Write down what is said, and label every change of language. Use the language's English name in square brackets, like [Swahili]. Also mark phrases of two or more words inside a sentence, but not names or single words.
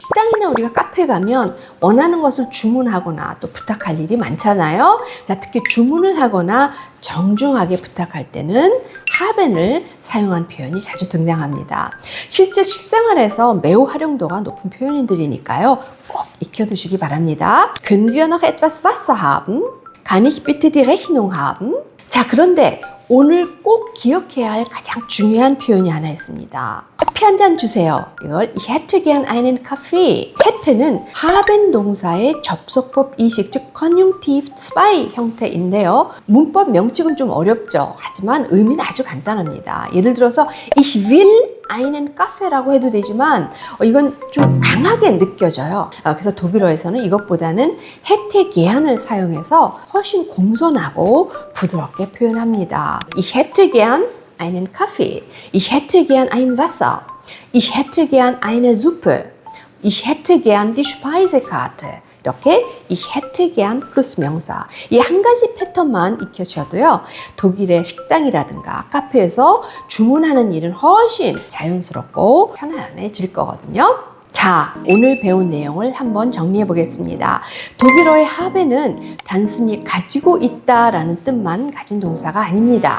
[Korean] 식당이나 우리가 카페 가면 원하는 것을 주문하거나 또 부탁할 일이 많잖아요. 자, 특히 주문을 하거나 정중하게 부탁할 때는 haben을 사용한 표현이 자주 등장합니다. 실제 실생활에서 매우 활용도가 높은 표현들이니까요. 꼭 익혀두시기 바랍니다. [German] Können wir noch etwas Wasser haben? Kann ich bitte die Rechnung haben? [Korean] 자, 그런데 오늘 꼭 기억해야 할 가장 중요한 표현이 하나 있습니다. 커피 한 잔 주세요. [German] 이걸 Ich hätte gern einen Kaffee. [Korean] hätte는 haben 동사의 접속법 이식, 즉 Konjunktiv 2 형태인데요. 문법 명칭은 좀 어렵죠. 하지만 의미는 아주 간단합니다. 예를 들어서 [German] Ich will einen Kaffee [Korean] 라고 해도 되지만 이건 좀 강하게 느껴져요. 그래서 독일어에서는 이것보다는 [German] hätte gern [Korean] 을 사용해서 훨씬 공손하고 부드럽게 표현합니다. [German] Ich hätte gern einen Kaffee. Ich hätte gern ein Wasser. Ich hätte gern eine Suppe. Ich hätte gern die Speisekarte. [Korean] 이렇게 [German] ich hätte gern [Korean] 플러스 명사. 이 한 가지 패턴만 익혀주셔도요. 독일의 식당이라든가 카페에서 주문하는 일은 훨씬 자연스럽고 편안해질 거거든요. 자, 오늘 배운 내용을 한번 정리해 보겠습니다. 독일어의 haben은 단순히 가지고 있다라는 뜻만 가진 동사가 아닙니다.